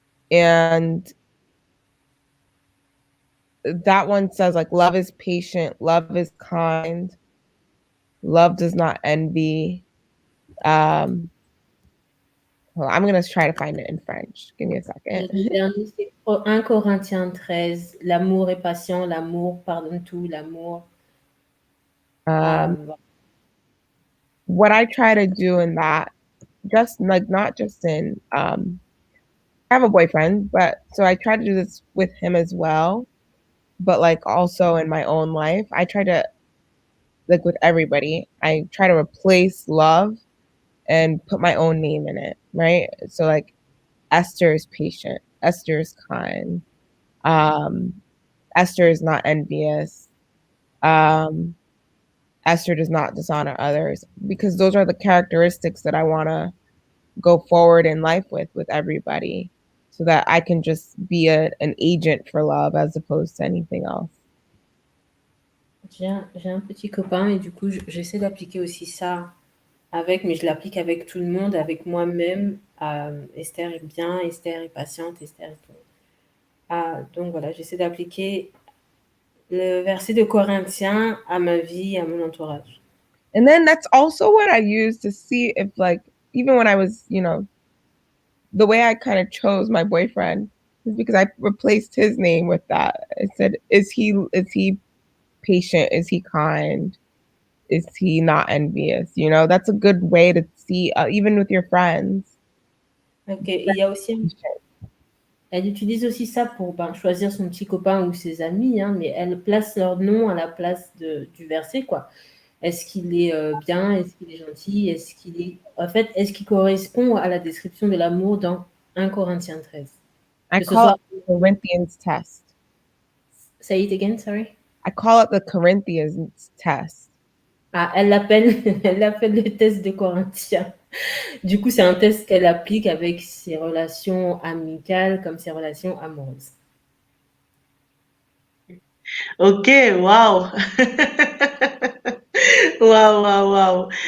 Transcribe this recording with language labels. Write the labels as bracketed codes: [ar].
[en] And that one says like love is patient, love is kind, love does not envy. Well, I'm going to try to find it in French. Give me a second. [fr] Le dernier, c'est 1 Corinthiens 13. L'amour est patient, l'amour pardonne tout, l'amour... [en] What I try to do in that, just like not just in, I have a boyfriend, but so I try to do this with him as well, but like also in my own life, I try to, like with everybody, I try to replace love and put my own name in it, right? So like Esther is patient, Esther is kind, Esther is not envious, Esther does not dishonor others, because those are the characteristics that I want to go forward in life with everybody, so that I can just be an agent for love as opposed to anything else. [fr] J'ai un petit copain et du coup, j'essaie d'appliquer aussi ça avec, mais je l'applique avec tout le monde, avec moi-même. Esther est bien, Esther est patiente, Esther est tout. Donc voilà, j'essaie d'appliquer le verset de Corinthiens à ma vie, à mon entourage. [en] And then that's also what I use to see if, like, even when I was, the way I kind of chose my boyfriend is because I replaced his name with that. I said, is he patient? Is he kind? Is he not envious? That's a good way to see, even with your friends. [fr] Ok, il y a aussi... Elle utilise aussi ça pour choisir son petit copain ou ses amis, hein, mais elle place leur nom à la place du verset, quoi. Est-ce qu'il est bien? Est-ce qu'il est gentil? Est-ce qu'il correspond à la description de l'amour dans 1 Corinthiens 13? [en] I call it the Corinthians test. Say it again, sorry. I call it the Corinthians test. [fr] Elle l'appelle le test de Corinthiens. Du coup, c'est un test qu'elle applique avec ses relations amicales comme ses relations amoureuses. Ok, waouh. Waouh.